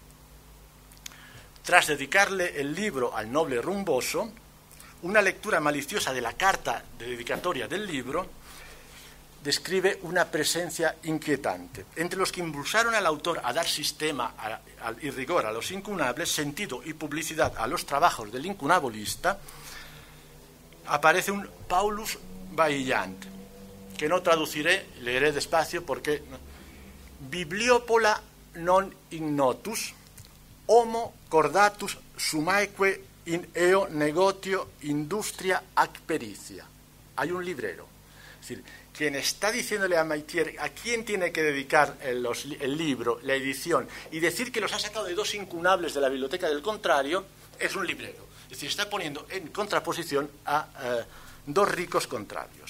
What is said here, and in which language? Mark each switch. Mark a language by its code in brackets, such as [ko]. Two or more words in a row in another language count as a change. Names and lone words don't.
[es] Tras dedicarle el libro al noble rumboso, una lectura maliciosa de la carta de dedicatoria del libro describe una presencia inquietante. Entre los que impulsaron al autor a dar sistema y rigor a los incunables, sentido y publicidad a los trabajos del incunabulista, aparece un Paulus Vaillant, que no traduciré, leeré despacio porque [la] bibliopola non ignotus, homo cordatus sumaeque in eo negotio industria ac pericia. [es] Hay un librero. Es decir, quien está diciéndole a Maitier a quién tiene que dedicar el libro, la edición, y decir que los ha sacado de 2 incunables de la biblioteca del contrario, es un librero. Es decir, está poniendo en contraposición a 2 ricos contrarios.